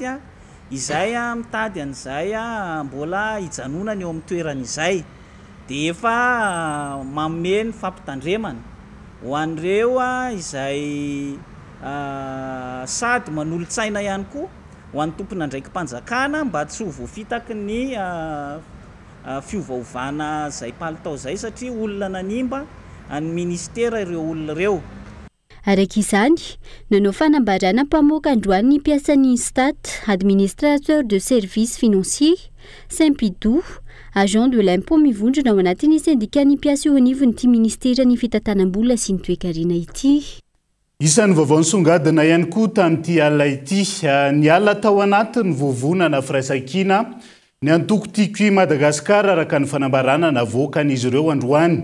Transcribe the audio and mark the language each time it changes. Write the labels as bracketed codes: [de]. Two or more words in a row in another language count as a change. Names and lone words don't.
[mg] izay mitady an'izay mbola hijanonana eo amin'ny toerana izay, dia efa mameno fampitandremana ho an'ireo izay sady manolo-tsaina ihany koa ho an'ny tompona andraiky mpanjakana mba tsy ho voafitaky ny fiovaovana zay palitao zay, satria olona nanimba any ministera ireo olona ireo. Araka izany, nanao fanambarana mpamoaka androany ny mpiasan'ny Stat, [fr] administrateur de services financiers, [mg] Saint-Pidou, [fr] agent de l'impôt [mg] mivondrona ao anatin'ny syndicat ny mpiasa eo anivon'ity ministera ny fitantanam-bola sy ny toe-karena ity. Isan'ny vaovao nisongadina ihany koa tamin'ity alina ity, ny alina tao anatin'ny vovonana firaisan-kina ny antoko tiako i Madagasikara araka ny fanambarana navoaka an'izy ireo androany.